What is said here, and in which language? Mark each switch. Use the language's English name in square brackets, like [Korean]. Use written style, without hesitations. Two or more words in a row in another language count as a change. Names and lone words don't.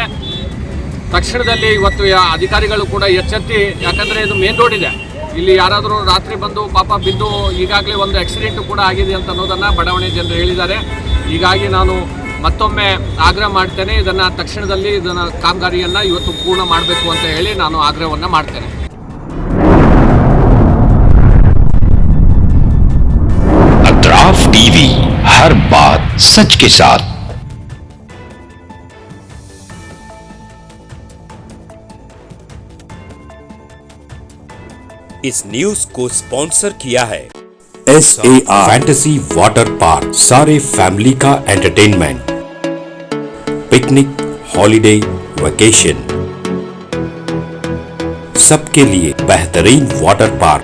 [Kannada] ತಕ್ಷಣದಲ್ಲಿ ಇವತ್ತು ಅಧಿಕಾರಿಗಳು ಕೂಡ ಎಚ್ಚೆತ್ತಿ, ಯಾಕಂದರೆ ಇದು [English] main road [Kannada] ಇದೆ, ಇಲ್ಲಿ ಯಾರಾದರೂ ರಾತ್ರಿ ಬಂದು ಪಾಪ ಬಿದ್ದು ಈಗಾಗಲೇ ಒಂದು ಆಕ್ಸಿಡೆಂಟು ಕೂಡ ಆಗಿದೆ ಅಂತ ಅನ್ನೋದನ್ನು ಬಡಾವಣೆ ಜನರು ಹೇಳಿದ್ದಾರೆ. ಹೀಗಾಗಿ ನಾನು ಮತ್ತೊಮ್ಮೆ ಆಗ್ರಹ ಮಾಡ್ತೇನೆ, ಇದನ್ನು ತಕ್ಷಣದಲ್ಲಿ ಕಾಮಗಾರಿಯನ್ನು ಇವತ್ತು ಪೂರ್ಣ ಮಾಡಬೇಕು ಅಂತ ಹೇಳಿ ನಾನು ಆಗ್ರಹವನ್ನು ಮಾಡ್ತೇನೆ. [Hindi] अतराफ टीवी, हर बात सच के साथ। इस न्यूज को स्पॉन्सर किया है SAR फैंटेसी वाटर पार्क, सारे फैमिली का [English] entertainment, picnic, holiday, vacation, [Hindi] सबके लिए बेहतरीन [English] water park.